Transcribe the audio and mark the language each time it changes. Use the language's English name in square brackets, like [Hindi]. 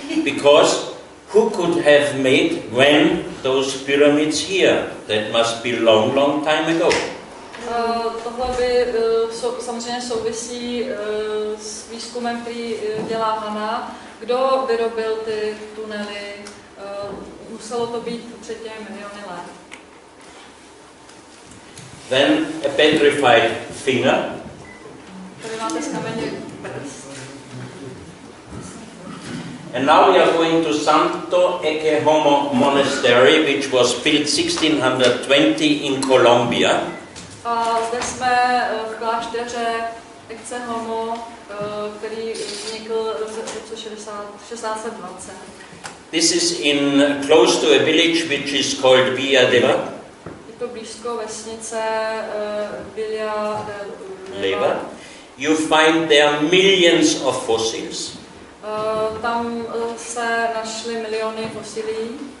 [English] Because who could have made when those pyramids here? That must be long, long time ago. [Czech] Tohle by samozřejmě souvisí s výzkumem, který dělá Hannah. Kdo vyrobil ty tunely? Muselo to být před těmi miliony let. [English] Then a petrified finger. [Czech] Tady máte z kamene prst. [English] And now we are going to Santo Ekehomo Monastery, which was built 1620 in Colombia. [Czech] A zde jsme v klášteře Ekehomo, který vznikl v roce 1620. [English] This is close to a village which is called Villa de [Czech] Je to blízko vesnice Villa de Leyva. [English] You find there millions of fossils. [Czech] Tam se našly miliony fosílií.